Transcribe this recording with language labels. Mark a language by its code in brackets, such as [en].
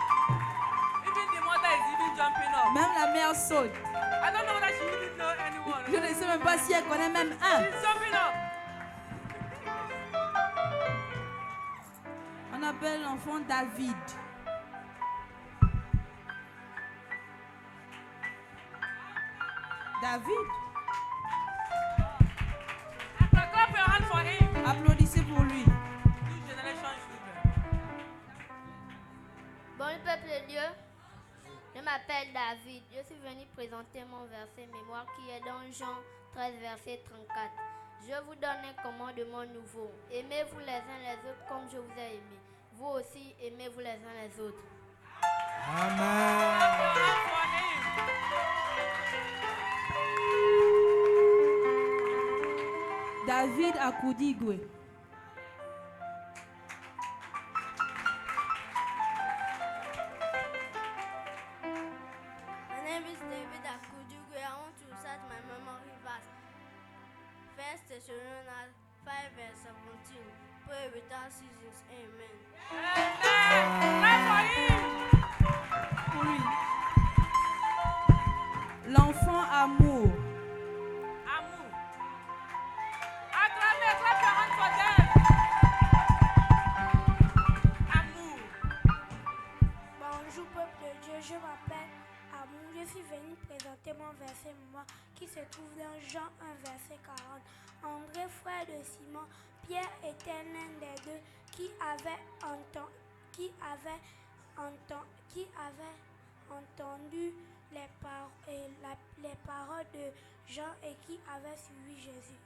[en] Even the mother is even jumping up. [fr] Même la mère saute. [en] I don't know whether she even know anyone. [fr] Je ne sais même pas si elle connaît même un. [en] She's jumping up. [fr] On appelle l'enfant David. David. [en] Clap your hand for him. [fr] Applaudissez pour lui. [en] New generation children. [fr] Bon peuple de Dieu, je m'appelle David. Je suis venu présenter mon verset mémoire qui est dans Jean 13, verset 34. Je vous donne un commandement nouveau. Aimez-vous les uns les autres comme je vous ai aimé. Vous aussi, aimez-vous les uns les autres. Amen. [en] Clap your hand for him. David David Akudigwe. My name is David Akujugwe. I want to recite my memory verse. 1 Thessalonians 5 verse 17. Pray without seasons. Amen. [fr] Pour lui. L'enfant amour. Amour. [en] Acclamez, clap your hands for them. [fr] Amour. Bonjour peuple de Dieu, je m'appelle Amour. Je suis venu présenter mon verset mémoire qui se trouve dans Jean 1 verset 40. André, frère de Simon, Pierre était l'un des deux qui avait entendu les paroles de Jean et qui avait suivi Jésus.